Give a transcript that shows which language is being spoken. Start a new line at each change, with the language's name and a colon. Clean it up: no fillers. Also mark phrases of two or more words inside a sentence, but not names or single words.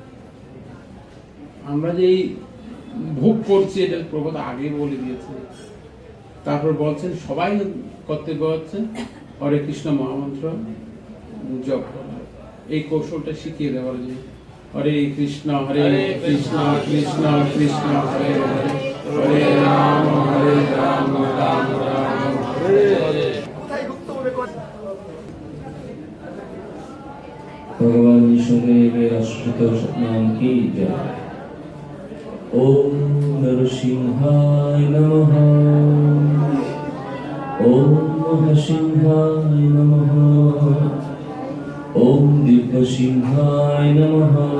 Bangla: আমরা যে ভোগ করছি এটা প্রভুত আগে বলে দিয়েছে। তারপর বলছেন সবাই কর্তব্য হচ্ছে হরে কৃষ্ণ মহামন্ত্র জপ করা, এই কৌশলটা শিখিয়ে দেওয়ার জন্য।
Sanskrit: হরে কৃষ্ণ কৃষ্ণ কৃষ্ণ হরে হরে, হরে রাম রাম রাম হরে হরে।
Hindi: भगवान विष्णुदेव अश्रुत नाम की जय।
Sanskrit: ओम नरसिंहाय नमः, ओम महसिंहाय नमः, ओम दिव्यसिंहाय नमः,